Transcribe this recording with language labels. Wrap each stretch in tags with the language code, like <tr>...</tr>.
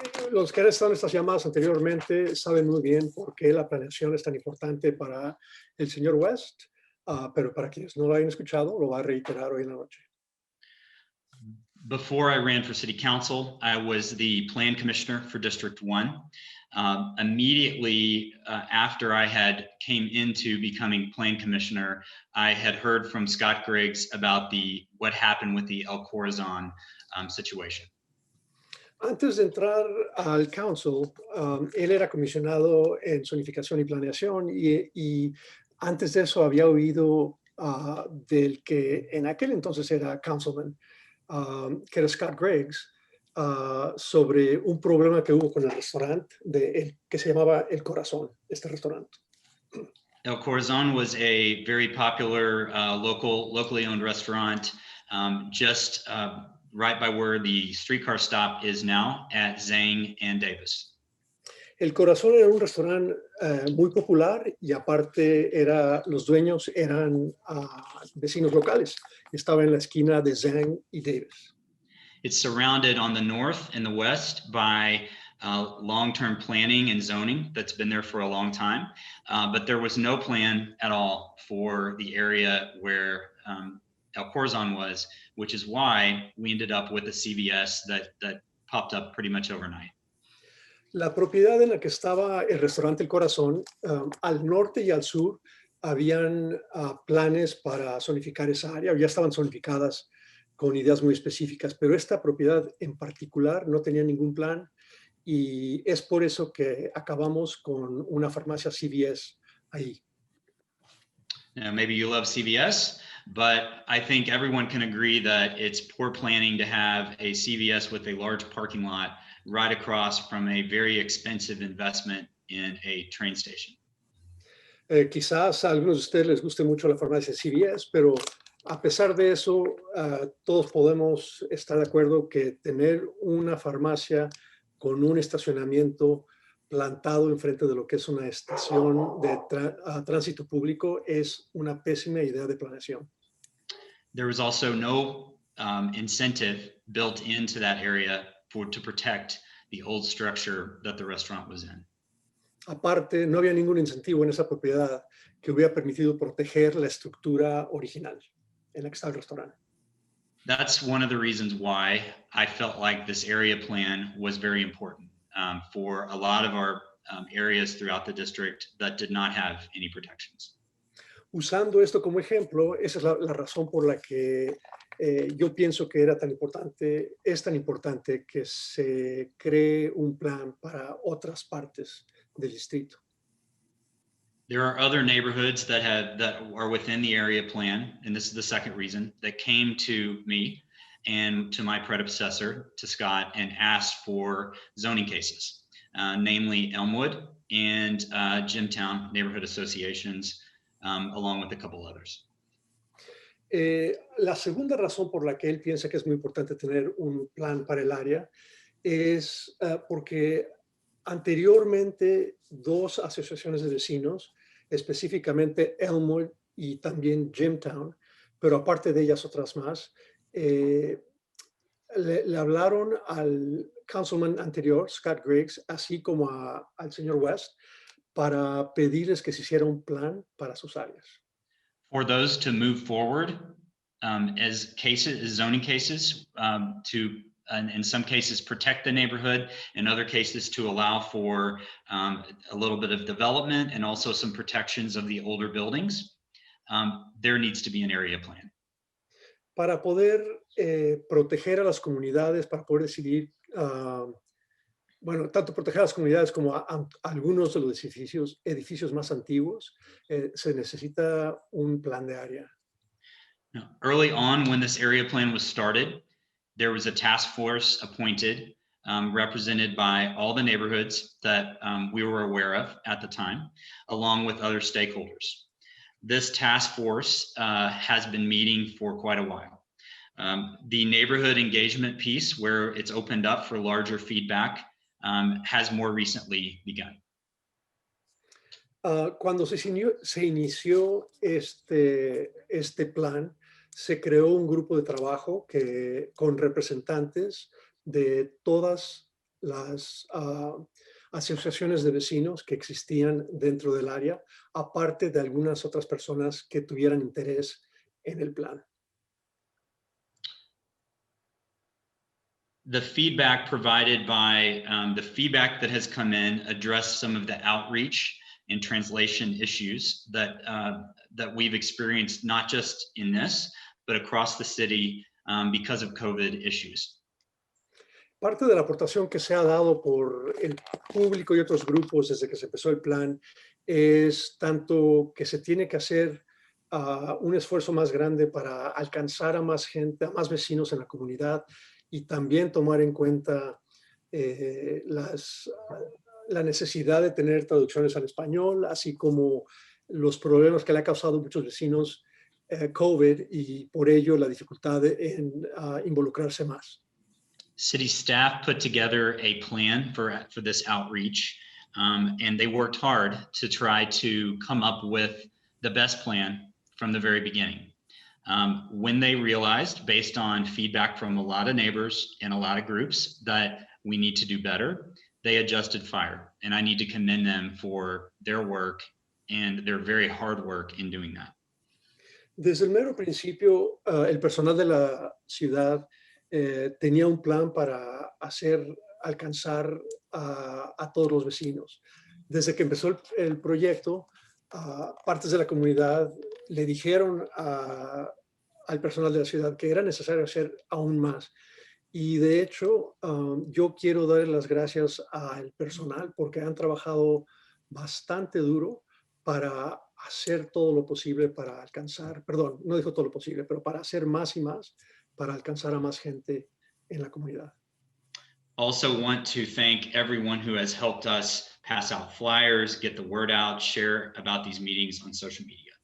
<es>Los que han estado en estas llamadas anteriormente saben muy bien por qué la planeación es tan importante para el señor West, pero para quienes no lo hayan escuchado, lo va a reiterar hoy en la noche.</es> <en>Before I ran for City Council, I was the Plan Commissioner for District 1. Immediately after I had came into becoming Plan Commissioner, I had heard from Scott Griggs about what happened with the El Corazon situation.</en> <es>Antes de entrar al council, él era comisionado en zonificación y planeación y antes de eso había oído del que en aquel entonces era councilman, que era Scott Griggs, sobre un problema que hubo con el restaurante que se llamaba El Corazón, este restaurante.</es> <en>El Corazon was a very popular locally owned restaurant just right by where the streetcar stop is now at Zhang and Davis.</en> <es>El Corazón era un restaurante muy popular y aparte los dueños eran vecinos locales. Estaba en la esquina de Zhang y Davis.</es> <en>It's surrounded on the north and the west by long-term planning and zoning that's been there for a long time, but there was no plan at all for the area where El Corazon was, which is why we ended up with a CVS that popped up pretty much overnight.</en> <es>La propiedad en la que estaba el restaurante El Corazón, al norte y al sur, habían planes para zonificar esa área, ya estaban zonificadas con ideas muy específicas, pero esta propiedad en particular no tenía ningún plan y es por eso que acabamos con una farmacia CVS ahí.</es> <en>Now, maybe you love CVS, but I think everyone can agree that it's poor planning to have a CVS with a large parking lot right across from a very expensive investment in a train station.</en> <es>Quizás a algunos de ustedes les guste mucho la farmacia CVS, pero a pesar de eso, todos podemos estar de acuerdo que tener una farmacia con un estacionamiento plantado enfrente de lo que es una estación de tránsito público es una pésima idea de planeación.</es> <en>There was also no incentive built into that area to protect the old structure that the restaurant was in.</en> <es>Aparte, no había ningún incentivo en esa propiedad que hubiera permitido proteger la estructura original en la que está el restaurante.</es> <en>That's one of the reasons why I felt like this area plan was very important for a lot of our areas throughout the district that did not have any protections.</en> <es>Usando esto como ejemplo, esa es la razón por la que yo pienso que es tan importante que se cree un plan para otras partes del distrito.</es> <en>There are other neighborhoods that are within the area plan, and this is the second reason, that came to me and to my predecessor, to Scott, and asked for zoning cases, namely Elmwood and Jimtown neighborhood associations, along with a couple others.</en> <es>La segunda razón por la que él piensa que es muy importante tener un plan para el área es porque anteriormente dos asociaciones de vecinos, específicamente Elmwood y también Jimtown, pero aparte de ellas otras más, le hablaron al councilman anterior, Scott Griggs, así como al señor West, para pedirles que se hiciera un plan para sus áreas.</es> <en>For those to move forward as cases, as zoning cases, to in some cases protect the neighborhood, in other cases to allow for a little bit of development and also some protections of the older buildings, there needs to be an area plan.</en> <es>Para poder proteger a las comunidades, para poder decidir, bueno, tanto proteger a las comunidades como a algunos de los edificios más antiguos, se necesita un plan de área.</es> <en>Now, early on, when this area plan was started, there was a task force appointed, represented by all the neighborhoods that we were aware of at the time, along with other stakeholders. This task force has been meeting for quite a while. The neighborhood engagement piece, where it's opened up for larger feedback, has more recently begun.</en> <es>Cuando se inició este plan, se creó un grupo de trabajo con representantes de todas las asociaciones de vecinos que existían dentro del área, aparte de algunas otras personas que tuvieran interés en el plan.</es> <en>The feedback provided by the feedback that has come in addressed some of the outreach and translation issues that we've experienced, not just in this, but across the city because of COVID issues.</en> <es>Parte de la aportación que se ha dado por el público y otros grupos desde que se empezó el plan es tanto que se tiene que hacer un esfuerzo más grande para alcanzar a más gente, a más vecinos en la comunidad y también tomar en cuenta la necesidad de tener traducciones al español, así como los problemas que le ha causado a muchos vecinos COVID y por ello la dificultad en involucrarse más.</es> <en>City staff put together a plan for this outreach, and they worked hard to try to come up with the best plan from the very beginning. When they realized, based on feedback from a lot of neighbors and a lot of groups, that we need to do better, they adjusted fire, and I need to commend them for their work and their very hard work in doing that.</en> <es>Desde el mero principio, el personal de la ciudad tenía un plan para alcanzar a todos los vecinos. Desde que empezó el proyecto, partes de la comunidad le dijeron al personal de la ciudad que era necesario hacer aún más. Y de hecho, yo quiero dar las gracias al personal porque han trabajado bastante duro para hacer todo lo posible para alcanzar, perdón, no dijo todo lo posible, pero para hacer más y más para alcanzar a más gente en la comunidad.</es> <en>Also want to thank everyone who has helped us pass out flyers, get the word out, share about these meetings on social media.</en>